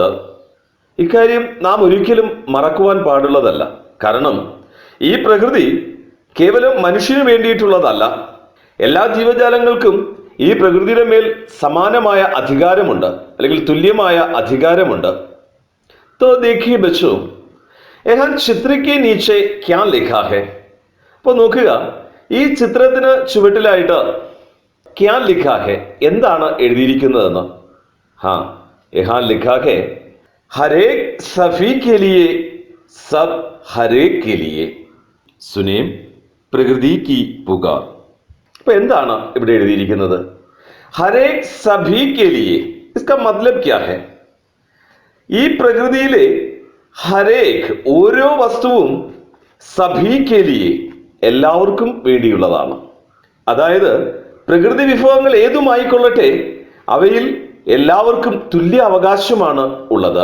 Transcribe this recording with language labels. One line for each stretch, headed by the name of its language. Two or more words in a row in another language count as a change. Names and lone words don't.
Malayalam: ഇക്കാര്യം നാം ഒരിക്കലും മറക്കുവാൻ പാടുള്ളതല്ല. കാരണം ഈ പ്രകൃതി കേവലം മനുഷ്യന് വേണ്ടിയിട്ടുള്ളതല്ല. എല്ലാ ജീവജാലങ്ങൾക്കും ഈ പ്രകൃതിയുടെ മേൽ സമാനമായ അധികാരമുണ്ട്, അല്ലെങ്കിൽ തുല്യമായ അധികാരമുണ്ട്.
Hindi: तो देखिए बच्चों, यहाँ चित्र के नीचे क्या लिखा है?
Malayalam: അപ്പോൾ നോക്കുക, ഈ ചിത്രത്തിന് ചുവട്ടിലായിട്ട്
Hindi: क्या लिखा है,
Malayalam: എന്താണ് എഴുതിയിരിക്കുന്നതെന്ന്.
Hindi: हाँ, यहाँ लिखा है हरेक सभी के लिए, सब हरेक के लिए. सुनिए പ്രകൃതി की पुकार.
Malayalam: അപ്പൊ എന്താണ് ഇവിടെ എഴുതിയിരിക്കുന്നത്?
Hindi: हरेक सभी के लिए.
Malayalam: इसका मतलब क्या है? ഈ പ്രകൃതിയിലെ ഹരേക് ഓരോ വസ്തുവും
Hindi: सभी के लिए
Malayalam: എല്ലാവർക്കും വേണ്ടിയുള്ളതാണ്. അതായത് പ്രകൃതി വിഭവങ്ങൾ ഏതുമായിക്കൊള്ളട്ടെ, അവയിൽ എല്ലാവർക്കും തുല്യ അവകാശമാണ് ഉള്ളത്.